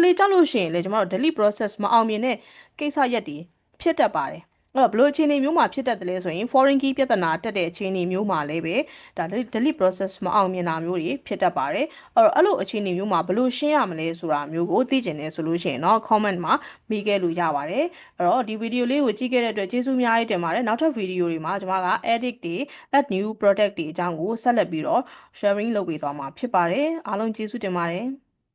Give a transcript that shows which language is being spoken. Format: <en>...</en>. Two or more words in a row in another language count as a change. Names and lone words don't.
<my>လေကြောက်လို့ရှိရင်လေကျွန်တော်တို့</my> <en>delete process</en> <my>မအောင်မြင်တဲ့ကိစ္စရက်တွေဖြစ်တတ်ပါတယ်အဲ့တော့ဘလို့အခြေအနေမျိုးမှာဖြစ်တတ်တယ်လဲဆိုရင်</my> <en>foreign key</en> <my>ပြဿနာတက်တဲ့အခြေအနေမျိုးမှာလည်းပဲဒါ</my> <en>delete process</en> <my>မအောင်မြင်တာမျိုးတွေဖြစ်တတ်ပါတယ်အဲ့တော့အဲ့လိုအခြေအနေမျိုးမှာဘလို့ရှင်းရမလဲဆိုတာမျိုးကိုသိကျင်နေဆိုလို့ရှိရင်တော့ comment မှာမေးခဲ့လို့ရပါတယ်အဲ့တော့ဒီဗီဒီယိုလေးကိုကြည့်ခဲ့တဲ့အတွက်ကျေးဇူးအများကြီးတင်ပါတယ်နောက်ထပ်ဗီဒီယိုတွေမှာကျွန်မက edit တွေ</my> <en>add new product</en> <my>တွေအကြောင်းကိုဆက်လက်ပြီးတော့ sharing လုပ်ပေးသွားမှာဖြစ်ပါတယ်အားလုံးကျေးဇူးတင်ပါတယ်</my>